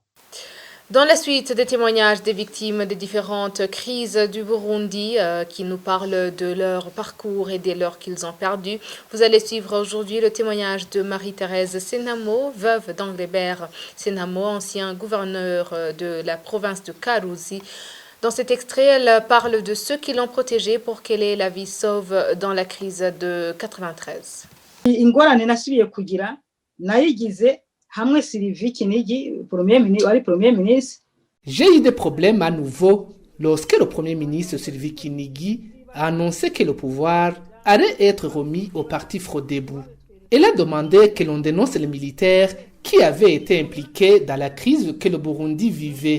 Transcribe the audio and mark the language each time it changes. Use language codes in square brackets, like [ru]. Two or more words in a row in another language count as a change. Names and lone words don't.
[fr] Dans la suite des témoignages des victimes des différentes crises du Burundi qui nous parlent de leur parcours et des leurs qu'ils ont perdu, vous allez suivre aujourd'hui le témoignage de Marie-Thérèse Senamo, veuve d'Anglebert Senamo, ancien gouverneur de la province de Karuzi. Dans cet extrait, elle parle de ceux qui l'ont protégée pour qu'elle ait la vie sauve dans la crise de 93. [rn] ingorane nasubiye kugira nayigize hamwe Sylvie Kinigi [fr] premier ministre. J'ai eu des problèmes à nouveau lorsque le premier ministre Sylvie Kinigi a annoncé que le pouvoir allait être remis au parti Frodebou. Elle a demandé que l'on dénonce les militaires qui avaient été impliqués dans la crise que le Burundi vivait.